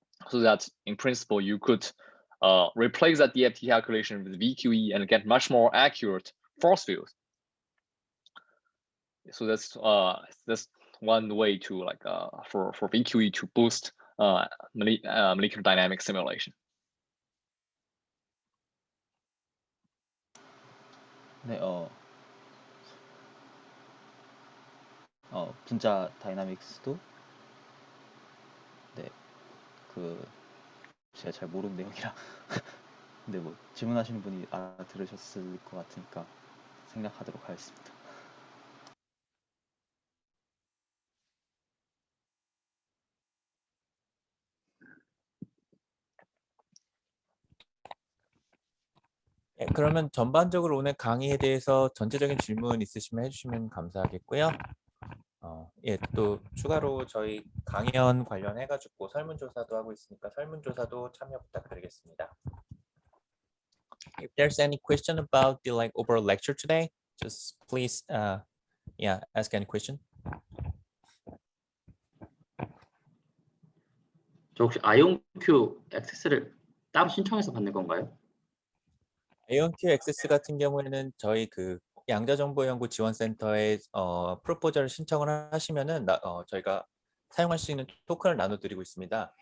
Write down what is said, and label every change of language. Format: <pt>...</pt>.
<en>So that in principle, you could replace that DFT calculation with VQE and get much more accurate force field. So that's one way to like for VQE to boost molecular dynamic simulation.</en> <ko>네, 분자 다이나믹스도 네, 제가 잘 모르는 내용이라 근데 뭐 질문하시는 분이 알아들으셨을 것 같으니까 생략하도록 하겠습니다. 예, 그러면 전반적으로 오늘 강의에 대해서 전체적인 질문 있으시면 해주시면 감사하겠고요. 예, 또 추가로 저희 강연 관련해가지고 설문조사도 하고 있으니까 설문조사도 참여 부탁드리겠습니다.</ko> <en>If there's any question about the like overall lecture today, just please, yeah, ask any question.</en> <ko>저 혹시 아이온큐 액세스를 따로 신청해서 받는 건가요? AOQ 액세스 같은 경우에는 저희 그 양자정보연구지원센터에 프로포저를 신청을 하시면은 저희가 사용할 수 있는 토큰을 나눠드리고 있습니다.</ko>